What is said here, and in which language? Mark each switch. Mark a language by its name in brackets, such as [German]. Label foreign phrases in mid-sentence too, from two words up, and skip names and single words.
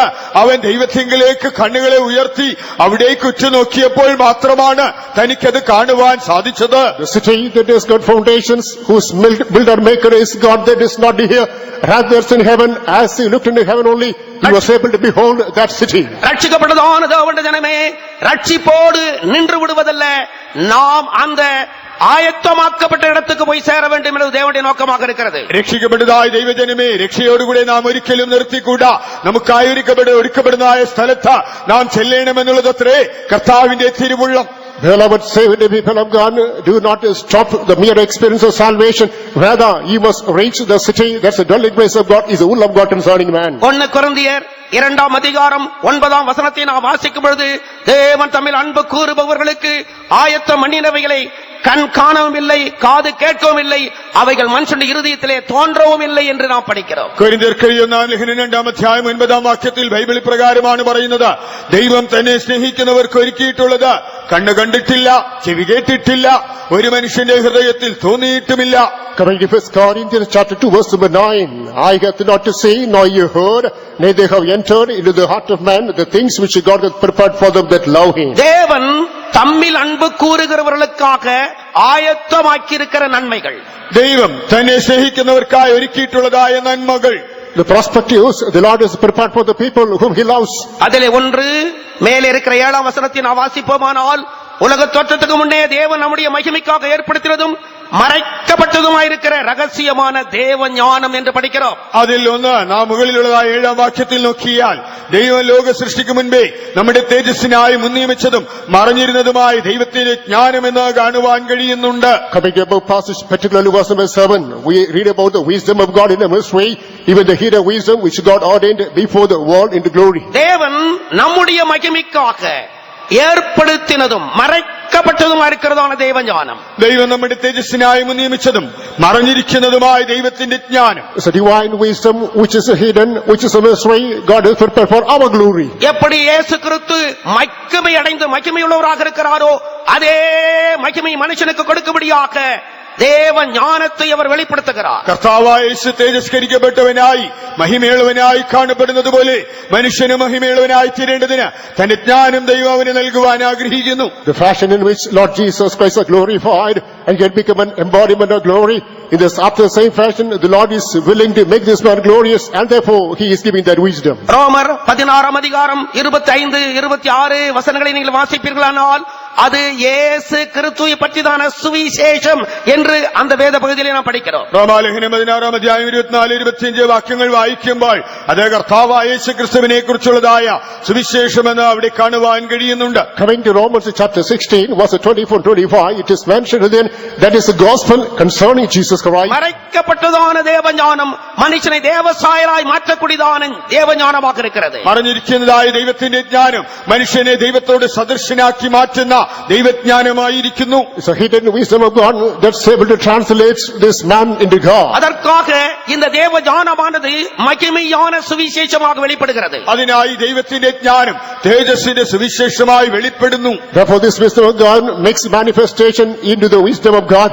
[Malayalam] അവൻ ദൈവത്തിങ്കിലേക്ക് കണ്ണുകളെ ഉയർത്തി അവിടേക്ക് ഉറ്റുനോക്കിയപ്പോൾ മാത്രമാണ് തനിക്കത് കാണുവാൻ സാധിച്ചത്. [English] The city that has got foundations, whose builder maker is God, that is not here, rather in heaven. As he looked into heaven only, he was able to behold that city. [Tamil] ரட்சிக்கப்பட்டதான தேவனுடைய ஜனமே, ரட்சிப்போடு நின்று விடுவதல்ல, நாம் அந்த ஆயத்தமாக்கப்பட்ட இடத்துக்கு போய் சேர வேண்டும் என்பது தேவனுடைய நோக்கமாக இருக்கிறது. [Malayalam] രക്ഷിക്കപ്പെട്ടതായ ദൈവജനമേ, രക്ഷയോടുകൂടെ നാം ഒരിക്കലും നിർത്തിക്കൂടാ. നമുക്കായി ഒരുക്കപ്പെടുന്നതായ സ്ഥലത്ത് നാം ചെല്ലണമെന്നുള്ളതത്രേ കർത്താവിന്റെ തിരുവുള്ളം. [English] Beloved, saved people of God, do not stop the mere experience of salvation. Rather, you must reach the city. That's the dwelling place of God, is the will of God concerning man. [Tamil] 1 கொரிந்தியர் 2 அதிகாரம் 9 வசனத்தை நாம் வாசிக்கும் பொழுது, தேவன் தம்மில் அன்பு கூறுபவர்களுக்கு ஆயத்தம் பண்ணினவைகளை கண் காணவும் இல்லை, காது கேட்கவும் இல்லை, அவைகள் மனுஷனுடைய இருதயத்திலே தோன்றவும் இல்லை என்று நாம் படிக்கிறோம். [Malayalam] കൊരിന്ത്യർക്ക് 2 അധ്യായം 9 വാക്യത്തിൽ ബൈബിൾ പ്രകാരമാണ് പറയുന്നത്, ദൈവം തന്നെ സ്നേഹിക്കുന്നവർക്ക് ഒരുക്കിയിട്ടുള്ളത് കണ്ണ് കണ്ടിട്ടില്ല, ചെവി കേട്ടിട്ടില്ല, ഒരു മനുഷ്യന്റെ ഹൃദയത്തിൽ തോന്നിയിട്ടുമില്ല. [English] Coming to 1 Corinthians chapter 2 verse number 9, I hath not to say, nor you heard, neither have entered into the heart of man the things which God hath prepared for them that love him. [Tamil] தேவன் தம்மில் அன்பு கூறுகிறவர்களுக்காக ஆயத்தமாக்கி இருக்கிற நன்மைகள், [Malayalam] ദൈവം തന്നെ സ്നേഹിക്കുന്നവർക്കായി ഒരുക്കിയിട്ടുള്ളതായ നന്മകൾ, [English] The perspectives the Lord has prepared for the people whom he loves. [Tamil] அதிலே ஒன்று மேலே இருக்கிற 7 வசனத்தை நாம் வாசிப்போமானால், உலக தோற்றத்துக்கு முன்னே தேவன் நம்முடைய மகிமைக்காக ஏற்படுத்தினதும் மறைக்கப்பட்டதுமாயிருக்கிற ரகசியமான தேவ ஞானம் என்று படிக்கிறோம். [Malayalam] അതിൽ ഒന്ന് നാം മുകളിലുള്ളതായ 7 വാക്യത്തിൽ നോക്കിയാൽ, ദൈവം ലോക സൃഷ്ടിക്ക് മുൻപേ നമ്മുടെ തേജസ്സിനായി മുൻനിയമിച്ചതും മറഞ്ഞിരുന്നതുമായ ദൈവത്തിന്റെ ജ്ഞാനമെന്ന് കാണുവാൻ കഴിയുന്നുണ്ട്. [English] Coming to above passage, particularly verse number 7, we read about the wisdom of God in a mystery, even the hidden wisdom which God ordained before the world into glory. [Tamil] தேவன் நம்முடைய மகிமைக்காக ஏற்படுத்தினதும் மறைக்கப்பட்டதுமா இருக்கிறதான தேவ ஞானம், [Malayalam] ദൈവം നമ്മുടെ തേജസ്സിനായി മുൻനിയമിച്ചതും മറഞ്ഞിരിക്കുന്നതുമായ ദൈവത്തിന്റെ ജ്ഞാനം, [English] It's a divine wisdom which is hidden, which is a mystery God has prepared for our glory. [Tamil] எப்படி இயேசு கிறிஸ்து மகிமை அடைந்து மகிமையுள்ளவராக இருக்கிறாரோ, அதே மகிமை மனுஷனுக்கு கொடுக்கும்படியாக தேவ ஞானத்தை அவர் வெளிப்படுத்துகிறார். [Malayalam] കർത്താവായ യേശു തേജസ്കരിക്കപ്പെട്ടവനായി മഹിമയുള്ളവനായി കാണപ്പെടുന്നത് പോലെ മനുഷ്യന് മഹിമയുള്ളവനായി തീരേണ്ടതിന് തന്റെ ജ്ഞാനം ദൈവം അവന് നൽകുവാൻ ആഗ്രഹിക്കുന്നു. [English] The fashion in which Lord Jesus Christ is glorified and can become an embodiment of glory, in this after the same fashion the Lord is willing to make this man glorious, and therefore he is giving that wisdom. [Tamil] ரோமர் 16 அதிகாரம் 25 26 வசனங்களை நீங்கள் வாசிப்பீர்களானால், அது இயேசு கிறிஸ்துவை பற்றிதான சுவிசேஷம் என்று அந்த வேத பகுதியிலே நாம் படிக்கிறோம். [Malayalam] റോമാലേഖനം 16 അധ്യായം 24 25 വാക്യങ്ങൾ വായിക്കുമ്പോൾ അത് കർത്താവായ യേശു ക്രിസ്തുവിനെ കുറിച്ചുള്ളതായ സുവിശേഷമെന്ന് അവിടെ കാണുവാൻ കഴിയുന്നുണ്ട്. [English] Coming to Romans chapter 16 verse 24-25, it is mentioned then that is the gospel concerning Jesus Christ. [Tamil] மறைக்கப்பட்டதான தேவ ஞானம் மனுஷனை தேவசாயராய் மாற்றக்கூடியதான தேவ ஞானமாக இருக்கிறது. [Malayalam] മറഞ്ഞിരിക്കുന്നതായ ദൈവത്തിന്റെ ജ്ഞാനം മനുഷ്യനെ ദൈവത്തോട് സദൃശനാക്കി മാറ്റുന്ന ദൈവജ്ഞാനമായിരിക്കുന്നു. [English] It's a hidden wisdom of God that's able to translate this man into God. [Tamil] அதற்காக இந்த தேவ ஞானமானது மகிமையான சுவிசேஷமாக வெளிப்படுகிறது. [Malayalam] അതിനായി ദൈവത്തിന്റെ ജ്ഞാനം തേജസ്സിന്റെ സുവിശേഷമായി വെളിപ്പെടുന്നു. [English] Therefore this wisdom of God makes manifestation into the wisdom of God.